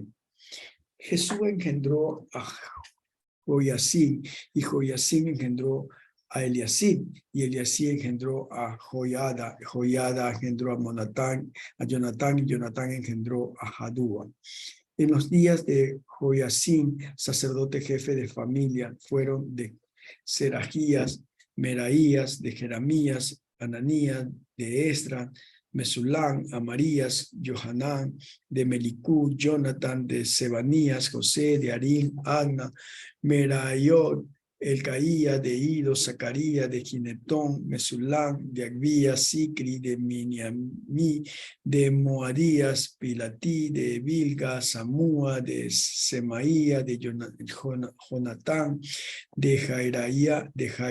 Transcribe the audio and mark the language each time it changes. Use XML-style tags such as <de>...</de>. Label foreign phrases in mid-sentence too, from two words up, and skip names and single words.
<es>Jesús engendró a Joiacim, y Joiacim engendró a Eliasib, y Eliasib engendró a Joiada, Joiada engendró a Jonatán, y Jonatán engendró a Jadúa. En los días de Joiacim, sacerdote jefe de familia, fueron de Serajías, Meraías, de Jeramías, Ananías, de Esdras, Mesulán, Amarías, Johanán, de Melicú, Jonathan, de Sebanías, José, de Arín, Anna, Merayot, Elcaía, de Ido, Zacarías, de Ginetón, Mesulán, de Agbías, Sicri, de Miniamí, de Moadías, Pilatí, de Bilga, Samúa, de Semaía, de Jonatán, de Jairaía, de</es>